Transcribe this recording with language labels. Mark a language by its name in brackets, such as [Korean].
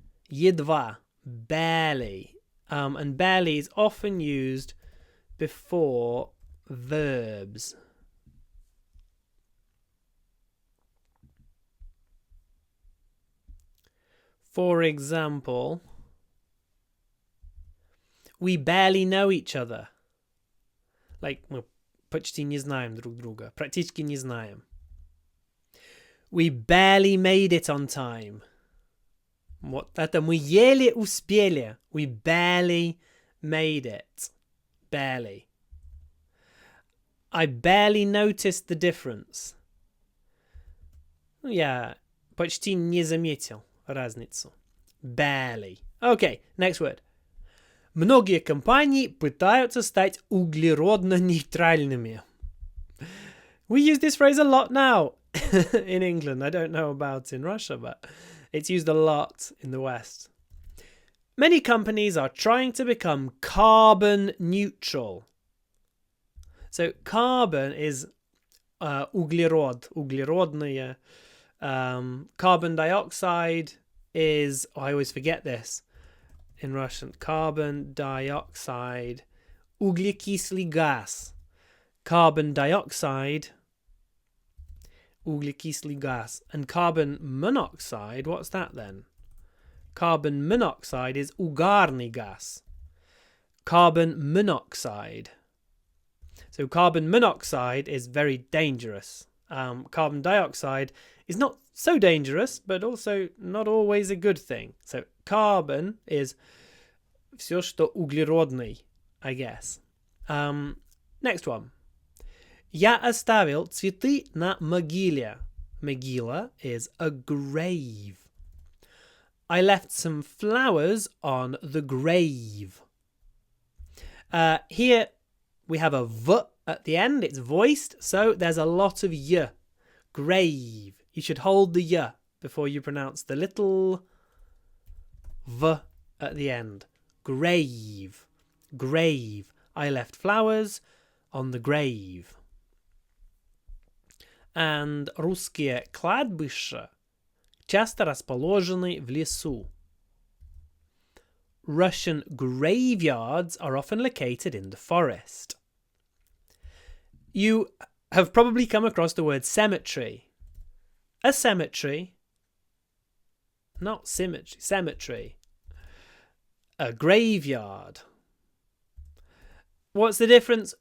[English] Едва, barely. And barely is often used before verbs. For example, we barely know each other. [Russian] Like, мы почти не знаем друг друга. Практически не знаем. [English] We barely made it on time. [Russian] Вот это мы еле успели. [English] We barely made it. Barely. I barely noticed the difference. [Russian] Я почти не заметил разницу. [English] Barely. Okay, next word. [Russian] Многие компании пытаются стать углеродно-нейтральными. [English] We use this phrase a lot now in England. I don't know about in Russia, but it's used a lot in the West. Many companies are trying to become carbon neutral. So carbon is углерод, углеродные. Carbon dioxide is, I always forget this in Russian. Carbon dioxide, углекислый газ. Carbon dioxide, углекислый газ. And carbon monoxide, what's that then? Carbon monoxide is угарный газ. Carbon monoxide. So carbon monoxide is very dangerous. Carbon dioxide is not so dangerous, but also not always a good thing. So carbon is [Russian] все, что углеродный, [English] I guess. Next one. [Russian] Я оставил цветы на могиле. [English] Могила is a grave. I left some flowers on the grave. Here we have a v at the end. It's voiced, so there's a lot of y. Grave. You should hold the y before you pronounce the little v at the end. Grave. Grave. I left flowers on the grave. [Russian] And русские кладбища часто расположены в лесу. [English] Russian graveyards are often located in the forest. You have probably come across the word cemetery. A cemetery, not symmetry. Cemetery. A graveyard. What's the difference?